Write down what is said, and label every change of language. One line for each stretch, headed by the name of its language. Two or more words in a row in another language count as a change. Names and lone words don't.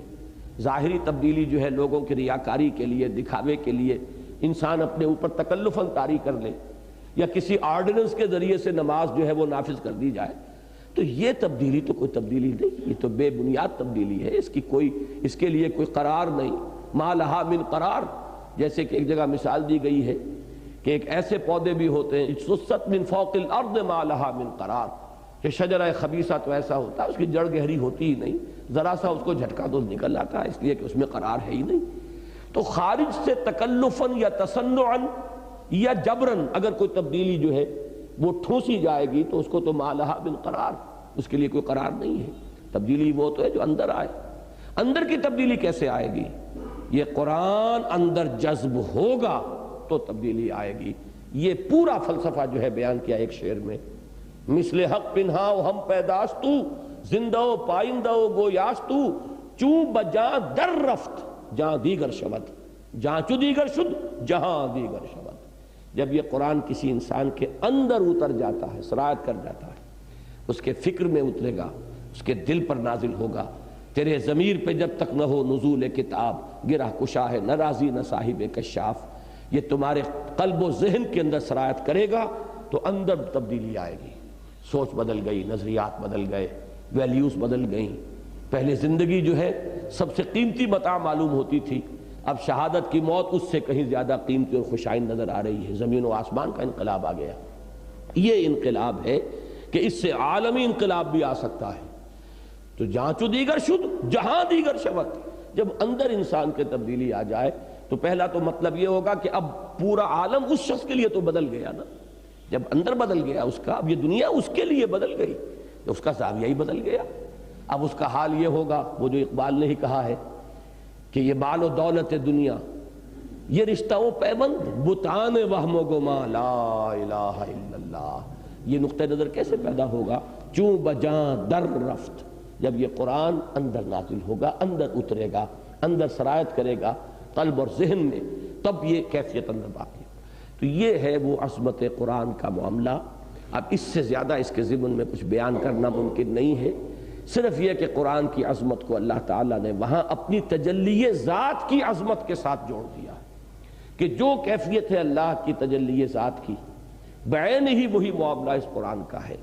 Urdu: ظاہری تبدیلی جو ہے لوگوں کی ریاکاری کے لیے، دکھاوے کے لیے انسان اپنے اوپر تکلفاً طاری کر لے، یا کسی آرڈیننس کے ذریعے سے نماز جو ہے وہ نافذ کر دی جائے، تو یہ تبدیلی تو کوئی تبدیلی نہیں، یہ تو بے بنیاد تبدیلی ہے، اس کے لیے کوئی قرار نہیں۔
Arabic: ما لہا من قرار،
Urdu: جیسے کہ ایک جگہ مثال دی گئی ہے کہ ایک ایسے پودے بھی ہوتے ہیں
Arabic: اجتثت من فوق الارض ما لہا من قرار،
Urdu: کہ شجرہ خبیثہ تو ایسا ہوتا ہے اس کی جڑ گہری ہوتی ہی نہیں، ذرا سا اس کو جھٹکا تو نکل آتا ہے، اس لیے کہ اس میں قرار ہے ہی نہیں۔ تو خارج سے تکلفاً یا تصنعاً یا جبراً اگر کوئی تبدیلی جو ہے وہ ٹھوسی جائے گی تو اس کو تو
Arabic: ما لہا من قرار،
Urdu: اس کے لیے کوئی قرار نہیں ہے۔ تبدیلی وہ تو ہے جو اندر آئے۔ اندر کی تبدیلی کیسے آئے گی؟ یہ قرآن اندر جذب ہوگا تو تبدیلی آئے گی۔ یہ پورا فلسفہ جو ہے بیان کیا ایک شعر میں،
Persian: مثل حق پنہاؤ ہم پیداستو، زندہ و پائندہ و گویاستو، چوں بجاں در رفت جہاں دیگر شود، جہاں چو دیگر شد جہاں دیگر شود۔
Urdu: جب یہ قرآن کسی انسان کے اندر اتر جاتا ہے، سرایت کر جاتا ہے، اس کے فکر میں اترے گا، اس کے دل پر نازل ہوگا۔ تیرے ضمیر پہ جب تک نہ ہو نزول کتاب، گرہ کشا ہے نہ رازی نہ صاحب کشاف، یہ تمہارے قلب و ذہن کے اندر سرایت کرے گا تو اندر تبدیلی آئے گی۔ سوچ بدل گئی، نظریات بدل گئے، ویلیوز بدل گئیں۔ پہلے زندگی جو ہے سب سے قیمتی متاع معلوم ہوتی تھی، اب شہادت کی موت اس سے کہیں زیادہ قیمتی اور خوشائند نظر آ رہی ہے۔ زمین و آسمان کا انقلاب آ گیا۔ یہ انقلاب ہے کہ اس سے عالمی انقلاب بھی آ سکتا ہے۔
Persian: تو جہاں چو دیگر شد جہاں دیگر شود،
Urdu: جب اندر انسان کے تبدیلی آ جائے تو پہلا تو مطلب یہ ہوگا کہ اب پورا عالم اس شخص کے لیے تو بدل گیا نا، جب اندر بدل گیا اس کا، اب یہ دنیا اس کے لیے بدل گئی، اس کا زاویہ ہی بدل گیا۔ اب اس کا حال یہ ہوگا، وہ جو اقبال نے ہی کہا ہے کہ یہ مال و دولت دنیا، یہ رشتہ و پیوند، بتان وہم و گما،
Arabic: لا الہ الا اللہ۔
Urdu: یہ نقطہ نظر کیسے پیدا ہوگا؟
Persian: چوں بجاں در رفت،
Urdu: جب یہ قرآن اندر نازل ہوگا، اندر اترے گا، اندر سرایت کرے گا قلب اور ذہن میں، تب یہ کیفیت اندر باقی۔ تو یہ ہے وہ عظمت قرآن کا معاملہ۔ اب اس سے زیادہ اس کے ضمن میں کچھ بیان کرنا ممکن نہیں ہے، صرف یہ کہ قرآن کی عظمت کو اللہ تعالیٰ نے وہاں اپنی تجلی ذات کی عظمت کے ساتھ جوڑ دیا کہ جو کیفیت ہے اللہ کی تجلی ذات کی، بعین ہی وہی معاملہ اس قرآن کا ہے۔